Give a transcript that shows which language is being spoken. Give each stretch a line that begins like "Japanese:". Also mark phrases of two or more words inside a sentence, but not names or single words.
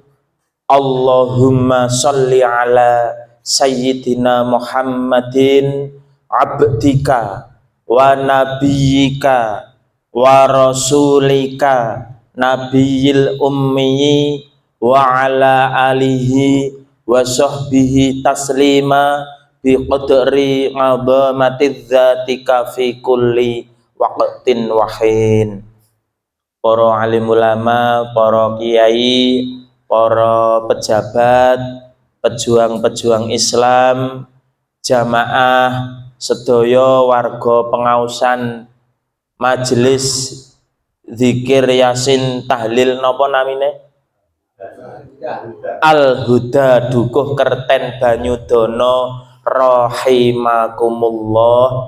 Arabic: اللهم صل على سيدنا محمد عبدك ونبيك ورسولك النبي الأمي وعلى آله وصحبه تسليما بقدر عظمة ذاتك في كل وقت وحين.
Javanese: Para alim ulama, para kiai, para pejabat, pejuang-pejuang Islam, jamaah sedaya warga pengausan majelis zikir yasin tahlil napa namine Al-Huda Dukuh Kerten Banyudana rahimakumullah.